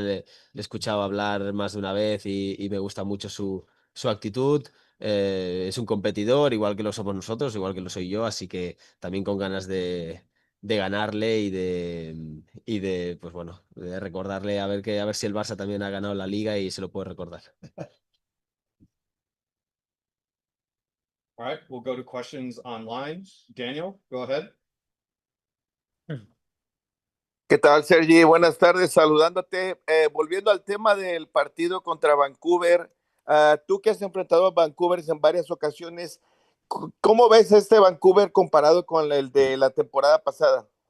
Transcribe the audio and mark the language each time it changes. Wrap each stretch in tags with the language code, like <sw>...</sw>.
<es>Le he escuchado hablar más de una vez y me gusta mucho su actitud. Es un competidor, igual que lo somos nosotros, igual que lo soy yo, así que también con ganas ganarle y de, pues bueno, de recordarle a ver si el Barça también ha ganado la liga y se lo puede recordar.</es> <en>All right, we'll go to questions online. Daniel, go ahead.</en> <es>¿Qué tal, Sergi? Buenas tardes, saludándote. Volviendo al tema del partido contra Vancouver, tú que has enfrentado a Vancouver en varias ocasiones, ¿cómo ves este Vancouver comparado con el de la temporada pasada?</es>